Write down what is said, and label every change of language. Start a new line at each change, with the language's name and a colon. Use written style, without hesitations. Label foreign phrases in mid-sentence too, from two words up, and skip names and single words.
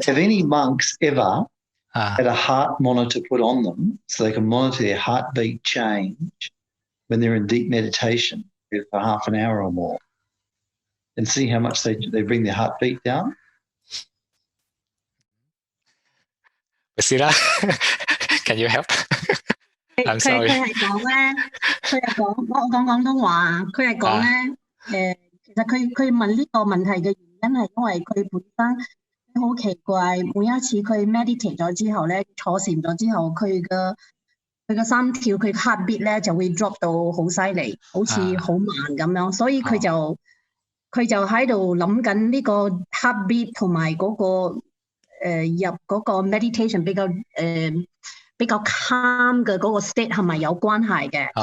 English: Have any monks ever had a heart monitor put on them so they can monitor their heartbeat change when they're in deep meditation for half an hour or more and see how much they bring their heartbeat down? Basila, can you help? I'm sorry.
Cantonese: 佢係講咧，佢係講我講廣東話，佢係講咧，其實佢問呢個問題嘅原因係因為佢本身好奇怪，每一次佢 meditate 咗之後咧，坐禪咗之後，佢個心跳佢 heartbeat 咧就會 drop 到好犀利，好似好慢咁樣，所以佢就喺度諗緊呢個 heartbeat 同埋嗰個入嗰個 meditation 比較 calm 嘅嗰個 state 係咪有關係嘅？